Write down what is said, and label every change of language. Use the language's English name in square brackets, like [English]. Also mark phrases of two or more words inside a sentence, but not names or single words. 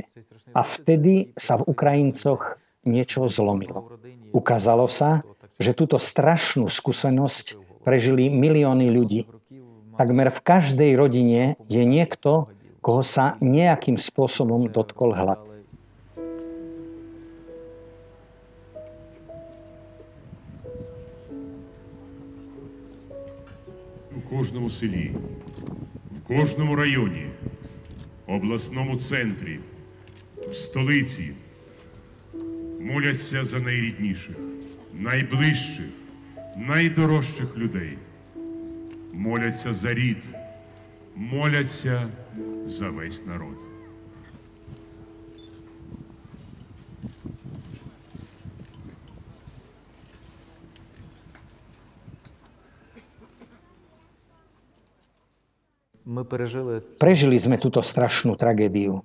[Slovak] A vtedy sa v Ukrajincoch niečo zlomilo. Ukázalo sa, že túto strašnú skúsenosť prežili milióny ľudí. Takmer v každej rodine je niekto, koho sa nejakým spôsobom dotkol hlad. [Ukrainian] У кожному селі, в кожному районі, обласному центрі, в столиці моляться за найрідніших, найближчих, найдорожчих людей. Моляться за рід, моляться за весь народ. [Slovak] Prežili sme túto strašnú tragédiu.